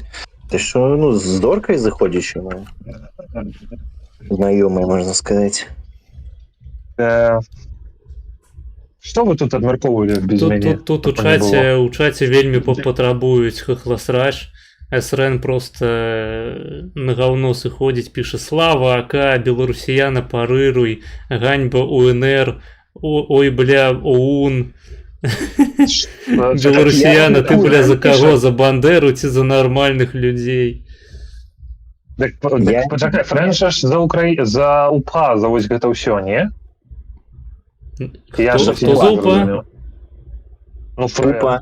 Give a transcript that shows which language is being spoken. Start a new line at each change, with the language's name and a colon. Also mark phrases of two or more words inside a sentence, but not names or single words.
Belarusian: Ты що, ну, з Доркай заходзіш, знаёмыя, можна сказаць. Што вы тут адмяркоўвалі без мяне? Тут у чаце вельмі патрабуюць хахласрач. СРН просто на говно сыходзіць, піша: слава АК, беларусіяна парыруй, ганьба УНР, ой, бля, ОУН. Беларусіяна, ты, бля, за каго? За Бандеру ці за нармальных людзей? Пачакай, Фрэнша ж за УПА, за вось гэта ўсё, не? Хто за УПА? Ну, Фрэн.